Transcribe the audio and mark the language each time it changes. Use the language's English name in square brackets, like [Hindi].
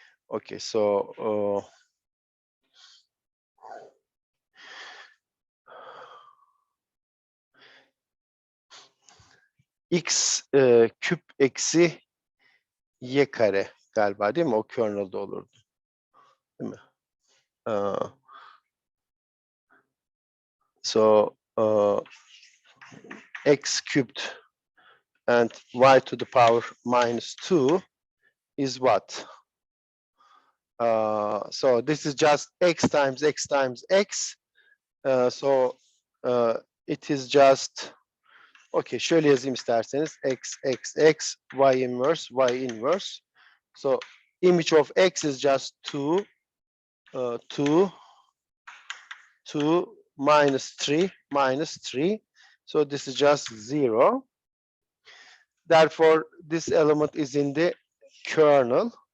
[Turkish] Okay, so x küp eksi y kare galiba, değil mi? O kernel'da olurdu. Değil mi? [English] So x cubed and y to the power minus 2 is what? So this is just x times x times x. So it is just, okay, [Turkish] şöyle yazayım isterseniz. [English] X, x, x, y inverse, y inverse. So image of x is just 2, 2, 2, minus 3, minus 3. So this is just 0. Therefore, this element is in the kernel.